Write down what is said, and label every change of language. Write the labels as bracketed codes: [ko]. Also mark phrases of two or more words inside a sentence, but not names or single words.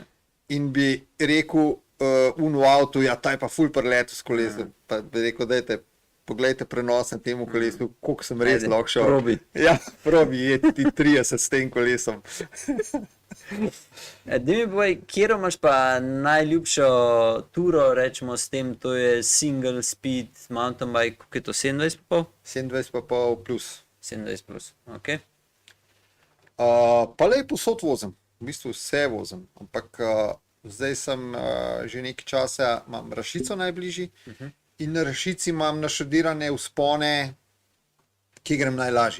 [sl] in bi rekel v avtu, ja, ta je pa ful preletu s kolesom, pa bi rekel, dajte, poglejte prenos na temu kolesu, koliko sem res Ajde, lahko šel. probi. Ja, probi, je ti 30 s tem kolesom. Daj mi povej, kjer imaš pa najljubšo turo, rečemo s tem, to je [en] single speed mountain bike, [sl] koliko je to, 27,5? 27 pa pol plus. 27 plus, ok. Pa le posod vozim, v bistvu vse vozim, ampak zdaj sem že nekaj časa, imam Rašico najbližji in na Rašici imam naštudirane vzpone, ki grem najlažji.